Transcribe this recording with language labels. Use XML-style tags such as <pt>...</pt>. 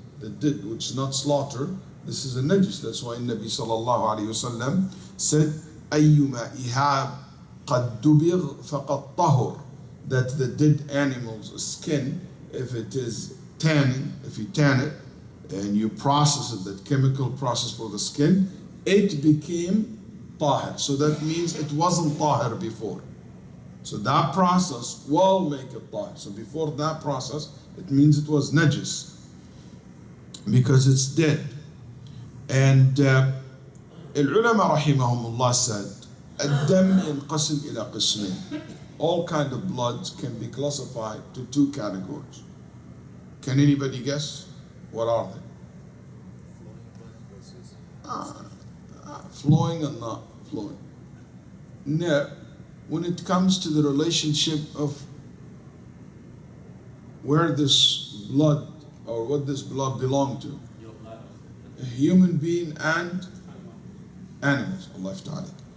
<en>The dead, which is not slaughtered, this is a najis. That's why Nabi sallallahu alayhi wasallam said,</en> <ar>أَيُّمَا إِهَابٍ قَدْ دُبِغْ فَقَدْ طَهُرْ,</ar> <en>that the dead animal's skin, if it is tanning, if you tan it and you process it, that chemical process for the skin, it became tahir. So that means it wasn't tahir before. So that process will make it tahir. So before that process, it means it was najis because it's dead.</en> <ar>And العلماء rahimahumullah said, الدم ينقسم إلى قسمين.</ar> <en>All kind of bloods can be classified to two categories. Can anybody guess? What are they? Flowing and not flowing. Now, when it comes to the relationship of where this blood or what this blood belonged to, a human being and animals, Allah ta'ala.</en>